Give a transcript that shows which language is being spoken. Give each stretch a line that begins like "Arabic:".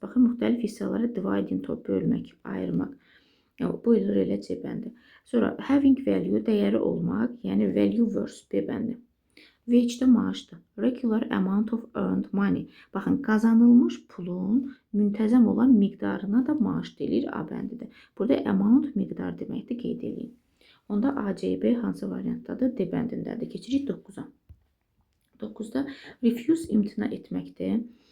Azerbaijani: Baxın, müxtəlif hissələrə
English: divide into,
Azerbaijani: bölmək, ayırmaq. Bu olur elə C bəndi. Sonra
English: having value,
Azerbaijani: dəyəri olmaq, yəni value verse B bəndi. Wage də maaşdır.
English: Regular amount of earned money.
Azerbaijani: Baxın, qazanılmış pulun müntəzəm olan miqdarına da maaş deyilir A bəndidir. Burada amount miqdar deməkdir, qeyd edin. Onda A, C, B hansı variantdadır? D bəndindədir. Keçirik 9-a. 9-da refuse imtina etməkdir.